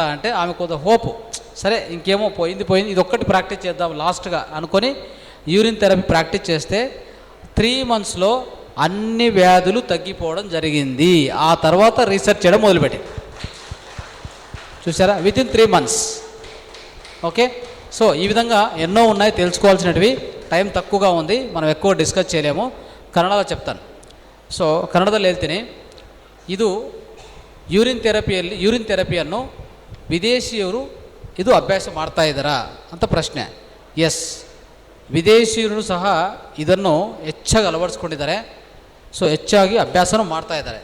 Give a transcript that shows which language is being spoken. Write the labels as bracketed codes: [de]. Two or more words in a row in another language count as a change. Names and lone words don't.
[te] అంటే ఆమె కొంత హోపు, సరే ఇంకేమో పోయింది ఇది ఒక్కటి ప్రాక్టీస్ చేద్దాం లాస్ట్గా అనుకొని [en] urine therapy [te] ప్రాక్టీస్ చేస్తే 3 మంత్స్లో అన్ని వ్యాధులు తగ్గిపోవడం జరిగింది. ఆ తర్వాత రీసెర్చ్ చేయడం మొదలుపెట్టింది. చూసారా, [en] within 3 months. okay, so [te] ఈ విధంగా ఎన్నో ఉన్నాయి తెలుసుకోవాల్సినవి. టైం తక్కువగా ఉంది, మనం ఎక్కువ డిస్కస్ చేయలేము. ಕನ್ನಡలో చెప్తాను. [kn] ಸೊ ಕನ್ನಡದಲ್ಲಿ ಹೇಳ್ತೀನಿ, ಇದು ಯೂರಿನ್ ಥೆರಪಿಯನ್ನು ವಿದೇಶಿಯರು ಇದು ಅಭ್ಯಾಸ ಮಾಡ್ತಾ ಇದ್ದಾರಾ ಅಂತ ಪ್ರಶ್ನೆ. ಎಸ್, ವಿದೇಶಿಯರು ಸಹ ಇದನ್ನು ಹೆಚ್ಚಾಗಿ ಅಳವಡಿಸ್ಕೊಂಡಿದ್ದಾರೆ. ಸೊ ಹೆಚ್ಚಾಗಿ ಅಭ್ಯಾಸನೂ ಮಾಡ್ತಾ ಇದ್ದಾರೆ.